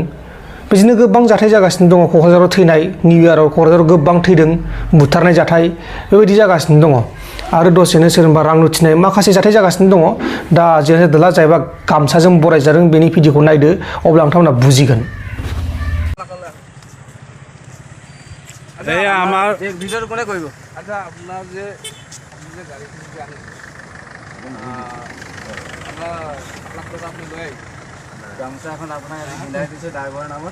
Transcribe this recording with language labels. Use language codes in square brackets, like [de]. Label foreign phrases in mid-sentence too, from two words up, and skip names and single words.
[brx] बिदिनो गोबां जाथाय जागासिनो दङ। क'क्राझाराव थैनाय, [en] new year [brx] क'क्राझाराव गोबां थैदों, बुथारनाय जाथाय बेबायदि जागासिनो दङ आरो दसेनो सोरबा रां लुथिनाय माखासे जाथाय जागासिनो दङ। दा जेनेबा जायबा गामसाजों बरायजादों बेनि भिडिअखौ नायदो अब्ला नोंथांमोना बुजिगोन। [as] আমাৰ ভিডিঅ'টো কোনে কৰিব? আচ্ছা আপোনাৰ যে গাড়ী আনে আপুনি লৈ আহিছে গামোচা এখন আপোনাক মিলাই দিছোঁ ড্ৰাইভাৰৰ নামত।